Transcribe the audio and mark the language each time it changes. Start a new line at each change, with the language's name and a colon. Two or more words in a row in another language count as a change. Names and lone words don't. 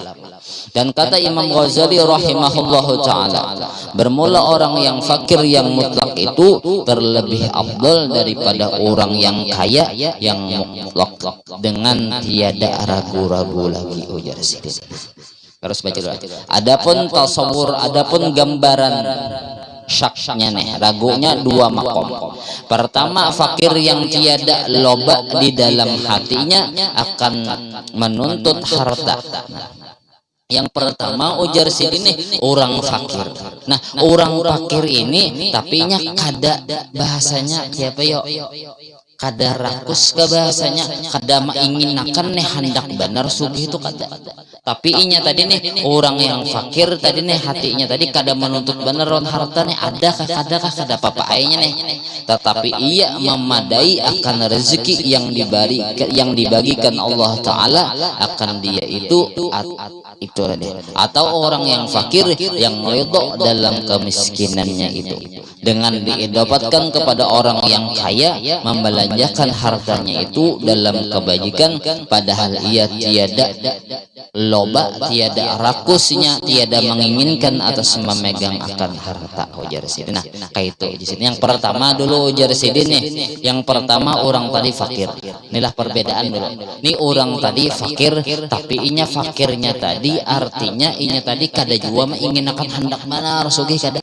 Malay: Dan kata Imam Ghazali
Arabic: رحمه الله تعالى,
Malay: bermula orang yang fakir yang mutlak itu terlebih afdal daripada orang yang kaya yang mutlak dengan tiada ragu-ragu lagi, ujar Sidin.
Banjar: Terus baca dulu.
Malay: Adapun tasawur, adapun gambaran syaknya ragunya dua makom. Pertama, fakir yang tiada loba di dalam hatinya akan menuntut harta.
Banjar: Yang pertama ujar Sidin orang fakir. Nah, orang fakir ini tapinya kada bahasanya siapa yo? Kada rakus ke bahasanya, kada menginginakan hendak benar sugih itu kada. Tapi inya tadi orang yang fakir tadi hatinya tadi kada menuntut benar harta kada apa ainya
Malay: tetapi ia memadai akan rezeki yang dibagikan Allah Ta'ala
Banjar: akan dia itu itu tadi.
Malay: Atau orang yang fakir yang ridho dalam kemiskinannya itu, dengan didapatkan kepada orang yang kaya membelanjakan hartanya itu dalam kebajikan, padahal ia tiada loba, tiada rakusnya, tiada menginginkan atas memegang akan harta, ujar Sidin.
Banjar: Nah, kayak itu di sini. Yang pertama dulu ujar Sidin nih. Yang pertama orang tadi fakir. Inilah perbedaan dulu. Ini orang tadi fakir, tapi inya fakirnya tadi artinya inya tadi kada jua ingin akan hendak mana sugih kada.